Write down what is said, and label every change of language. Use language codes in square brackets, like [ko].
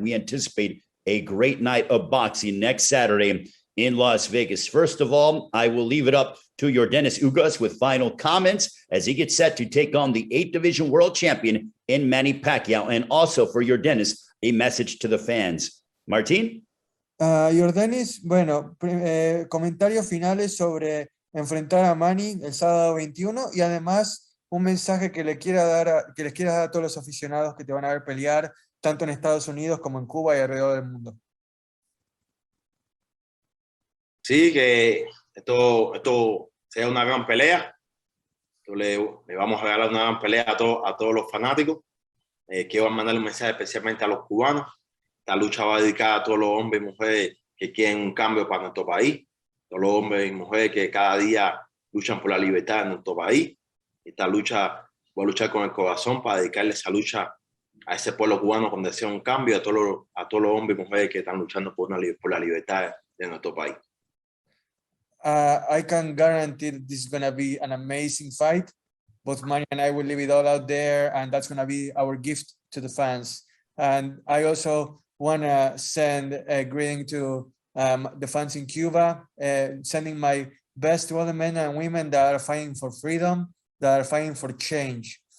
[en] We anticipate a great night of boxing next Saturday in Las Vegas. First of all, I will leave it up to Yordenis Ugas with final comments as he gets set to take on the 8th Division World Champion in Manny Pacquiao. And also for Yordenis, a message to the fans. [es] Martín. Yordenis, bueno, comentarios finales sobre enfrentar a Manny el sábado 21 y además un mensaje que les quiera dar a todos los aficionados que te van a ver pelear tanto en Estados Unidos como en Cuba y alrededor del mundo. Sí, que esto sea una gran pelea. Le vamos a regalar una gran pelea a todos los fanáticos. Quiero mandar un mensaje especialmente a los cubanos. Esta lucha va dedicada a todos los hombres y mujeres que quieren un cambio para nuestro país. Todos los hombres y mujeres que cada día luchan por la libertad de nuestro país. Esta lucha, voy a luchar con el corazón para dedicarle esa lucha a ese pueblo cubano cuando desea un cambio, a todos los hombres y mujeres que están luchando por la libertad de nuestro país. [en] I can guarantee that this is going to be an amazing fight. Both Manny and I will leave it all out there, and that's going to be our gift to the fans. And I also want to send a greeting to the fans in Cuba, sending my best to all the men and women that are fighting for freedom, that are fighting for change.